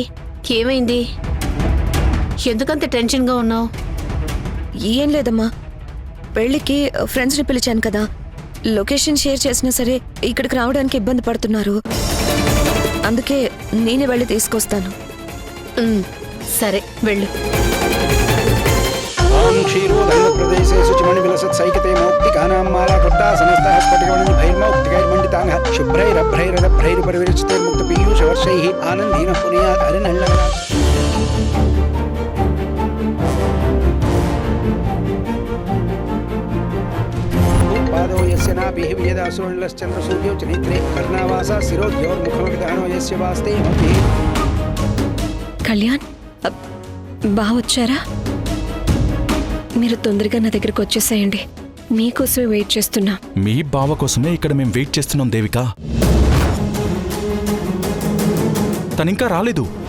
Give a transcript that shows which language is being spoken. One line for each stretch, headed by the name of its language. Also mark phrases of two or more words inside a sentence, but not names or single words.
Telugu: ఏమైంది? ఎందుకంత టెన్షన్గా ఉన్నావు? ఏం లేదమ్మా, పెళ్లికి ఫ్రెండ్స్ని పిలిచాను కదా,
English: location share
Telugu: చేసినా సరే ఇక్కడికి రావడానికి ఇబ్బంది పడుతున్నారు. అందుకే నేనే వెళ్ళి తీసుకొస్తాను. సరే, వెళ్ళు.
Sanskrit: प्रदेशे शुचिमणि विलसत् सैकते मौक्तिकानां माला कृता समस्तः स्फटिकमणि भैर्मौक्तिकैर्मण्डिताङ्गः शुभ्रैरभ्रैरभ्रैर्परिविरचितैर्मुक्तपीयूषवर्षैः आनन्दीनः पुनीयात् हरिनल्लवरात् पादो यस्य नाभिः वेदासुरल्लश्चन्द्रसूर्यौ च नेत्रे कर्णावासा शिरोद्योर्मुखमविधानो यस्य वास्ते मतिः.
Telugu: కళ్యాణ్, బాగా వచ్చారా? మీరు తొందరగా నా దగ్గరకు వచ్చేసేయండి. మీకోసమే వెయిట్ చేస్తున్నా. మీ బావ కోసమే ఇక్కడ మేము వెయిట్ చేస్తున్నాం దేవిక. తనింకా రాలేదు.